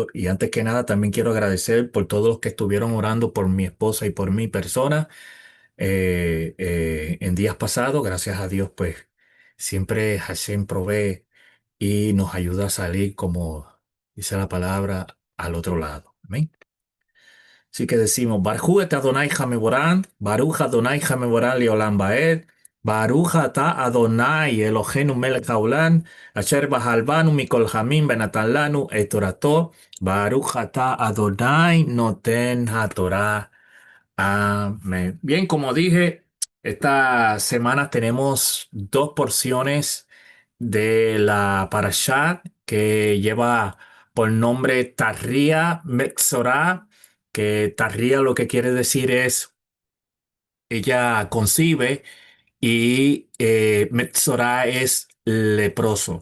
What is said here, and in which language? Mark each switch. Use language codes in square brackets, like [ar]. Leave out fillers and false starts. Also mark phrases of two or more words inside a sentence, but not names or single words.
[es] Y antes que nada, también quiero agradecer por todos los que estuvieron orando por mi esposa y por mi persona en días pasados. Gracias a Dios, pues siempre Hashem provee y nos ayuda a salir, como dice la palabra, al otro lado. Amén. Así que decimos, [he] ברכו את אדני המבורך, ברוך אדני המבורך לעולם ועד, ברוך אתה אדני אלהינו מלך העולם, אשר בחרבנו מכל העמים ונתן לנו את תורתו, ברוך אתה אדני נותן התורה. [es] Amén. Bien, como dije, esta semana tenemos dos porciones de la parashá que lleva por nombre Tarria Metzorah, que Tarria lo que quiere decir es ella concibe y Metzorah es leproso.